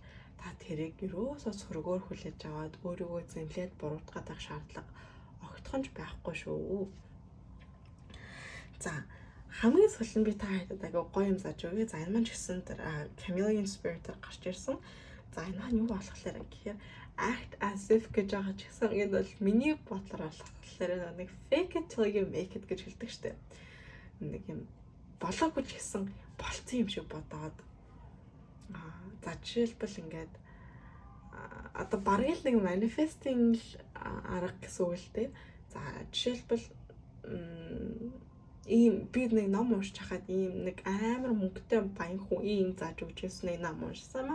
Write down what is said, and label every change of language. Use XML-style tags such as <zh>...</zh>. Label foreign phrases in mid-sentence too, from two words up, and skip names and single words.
<mn>Та тэрийг юусоо сөргөөр хүлээж аваад өөрийгөө зэмлээд буруутгаад байх шаардлага огтхонч байхгүй шүү. За хамгийн сүүл нь би та хэдэд агай гоё юм зааж өгье. За энэ маань ч гэсэн тэр Chameleon Spirit гарч ирсэн. За энэ маань юу болохоор гэхээр</mn> <en>act as if</en> <mn>гэж байгаа ч гэсэн энэ бол миний бодлоор болохоор нэг</mn> <en>fake it till you make it</en> <mn>гэж хэлдэг штеп. Нэг юм болоогүй ч гэсэн болцсон юм шиг бодоод за жишээлбэл ингээд одоо бараг л нэг manifesting арга гэсэн үг л дээ. За жишээлбэл ийм би нэг ном уншиж хахад ийм нэг амар мөнгөтэй баян хүн ийм зааж өгч ирсэн нэг ном уншсан маа.</mn>